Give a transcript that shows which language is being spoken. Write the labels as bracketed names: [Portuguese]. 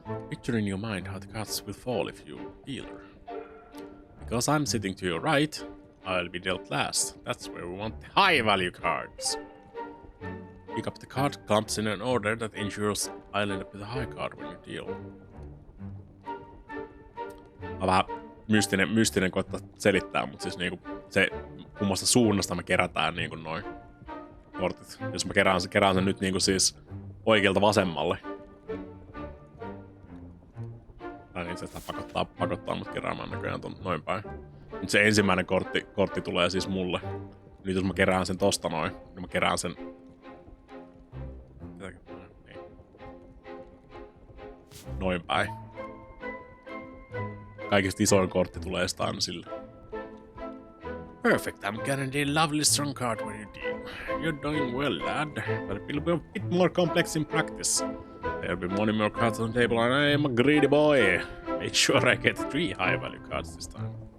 [English] Picture in your mind how the cards will fall if you dealer. Because I'm sitting to your right, I'll be dealt last. That's where we want the high value cards. Pick up the card clumps in an order that ensures I'll end up with a high card when you deal. [Finnish] On vähän mystinen koittaa selittää, mutta siis niinku se kummasta suunnasta me kerätään niinku noin kortit. Jos mä kerään sen nyt niinku siis oikealta vasemmalle. Tai niin se pakottaa mut keräämään näköjään ton noin päin. Nyt se ensimmäinen kortti tulee siis mulle. Nyt jos mä kerään sen tosta noin, niin mä kerään sen... Niin. Noin päin. Kaikista isoin kortti tulee sitä aina sille. [English] Perfect, I'm guaranteed a lovely strong card when you deal. You're doing well, lad, but it will be a bit more complex in practice. There'll be many more cards on the table and I am a greedy boy. Make sure I get 3 high value cards this time.